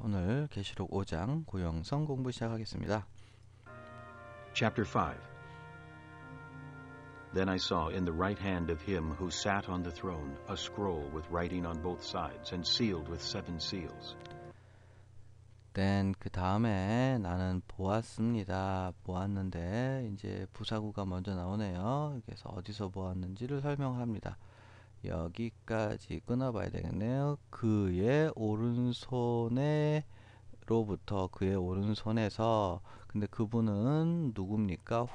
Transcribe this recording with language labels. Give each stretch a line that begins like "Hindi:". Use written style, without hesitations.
Korean: 오늘 계시록 5장 고영성 공부 시작하겠습니다.
English: Chapter 5. Then I saw in the right hand of him who sat on the throne a scroll with writing on both sides and sealed with 7 seals.
Korean: Then 그 다음에 나는 보았습니다. 보았는데 이제 부사구가 먼저 나오네요. 그래서 어디서 보았는지를 설명합니다. 여기까지 끊어봐야 되겠네요. 그의 오른손에 로부터 그의 오른손에서, 근데 그분은 누굽니까?